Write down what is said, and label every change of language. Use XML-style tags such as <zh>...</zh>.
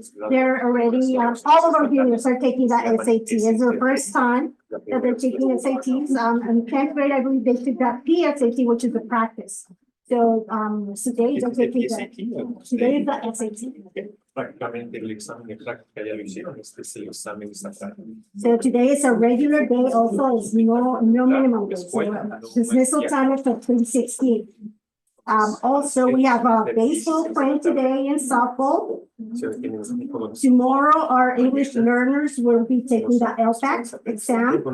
<en>They're already, all of our juniors are taking that SAT. It's their first time that they're taking SATs. In 10th grade, I believe they took that PSAT, which is the practice. So, today they're taking that. Today is the SAT.</en> <es>Prácticamente el examen de práctica ya lo hicieron, este es el examen estatal.</es> <en>So today is a regular day also, it's no minimum day. So dismissal time is for 3:16. Also, we have a baseball playing today in softball. Tomorrow, our English learners will be taking the LSAT exam.</en>